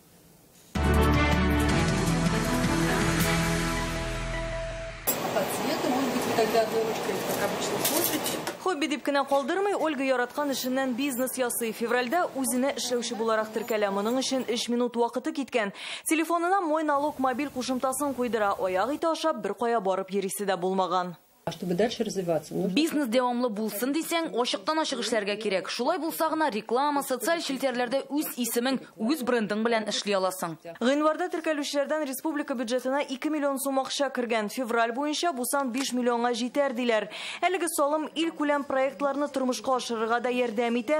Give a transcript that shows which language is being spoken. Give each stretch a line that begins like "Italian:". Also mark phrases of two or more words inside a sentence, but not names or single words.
Tatar: Хобби дип кенә калдырмый, Ольга яраткан эшеннән бизнес ясый. Февральдә үзенә эшләүче буларак теркәлә. Моның өчен 3 минут вакыты киткән. Телефонына мой налог мобиль кушымтасын куйдыра. Аяк ите ашап, бер кая барып йөрисе дә булмаган.
Russian: Чтобы дальше развиваться.
Tatar: Бизнес дәвамлы булсын дисәң, ачыктан ачык эшләргә кирәк. Шулай булса гына реклама, социаль челтәрләрдә үз исемең, үз брендың белән эшли аласың. Гыйнварда теркәлүчеләрдән республика бюджетына 2 миллион сум акча кергән. Февраль буенча бу сан 5 миллионга җитәр диләр. Әлеге салым ил күләм проектларны тормышка ашырырга да ярдәм итә.